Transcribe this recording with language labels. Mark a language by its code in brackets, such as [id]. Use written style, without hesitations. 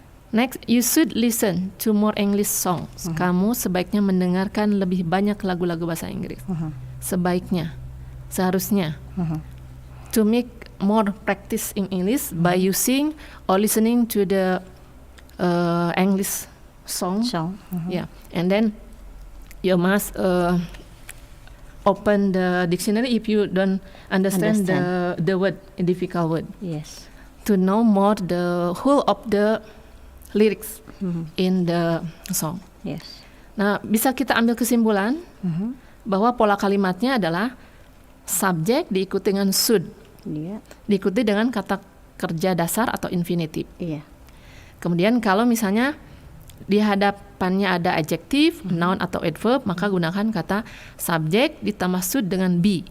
[en] Next, you should listen to more English songs. [id] Kamu sebaiknya mendengarkan lebih banyak lagu-lagu bahasa Inggris. Sebaiknya, seharusnya. [en] To make more practice in English by using or listening to the English song. So, Yeah, and then you must open the dictionary if you don't understand the word, difficult word. yes. To know more the whole of the lyrics in the song. Yes. [id] Nah, bisa kita ambil kesimpulan bahwa pola kalimatnya adalah subjek diikuti dengan should, Iya. diikuti dengan kata kerja dasar atau infinitive. Iya. Kemudian kalau misalnya di hadapannya ada adjektif, noun atau adverb, maka gunakan kata subjek ditambah should dengan be.